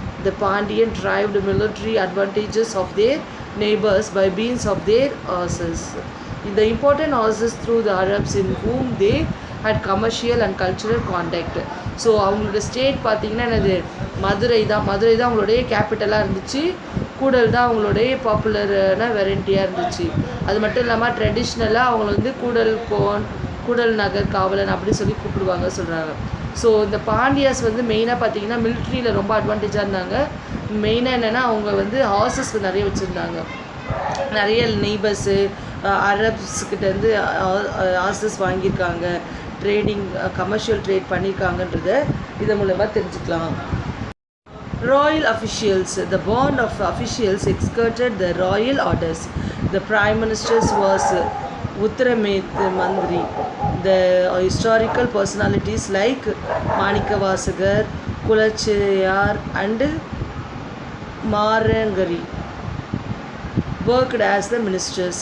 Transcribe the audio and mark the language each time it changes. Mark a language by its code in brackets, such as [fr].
[en] The Pandyan derived military advantages of their neighbors by means of their horses. The important horses through the Arabs in whom they had commercial and cultural contact. [ta] So அவங்களோட state பார்த்திங்கன்னா என்னது, மதுரை தான் அவங்களுடைய கேபிட்டலாக இருந்துச்சு. கூடல் தான் அவங்களுடைய பாப்புலரான வெரைட்டியாக இருந்துச்சு. அது மட்டும் இல்லாமல் ட்ரெடிஷ்னலாக அவங்கள வந்து கூடல் நகர் காவலன் அப்படி சொல்லி கூப்பிடுவாங்க சொல்கிறாங்க. ஸோ இந்த பாண்டியாஸ் வந்து மெயினாக பார்த்திங்கன்னா மிலிட்ரியில் ரொம்ப அட்வான்டேஜாக இருந்தாங்க. மெயினாக என்னென்னா அவங்க வந்து ஹார்சஸ் நிறைய வச்சுருந்தாங்க. நிறைய நெய்பர்ஸு அரப்ஸ்கிட்டேருந்து ஆர்டர்ஸ் வாங்கியிருக்காங்க, ட்ரேடிங் கமர்ஷியல் ட்ரேட் பண்ணியிருக்காங்கன்றத இதன் மூலமாக தெரிஞ்சுக்கலாம். [en] Royal officials. The band of officials executed the royal orders. The prime minister was Uttaramadri. The historical personalities like Manikavasagar, Kulachiyar and Marangari worked as the ministers.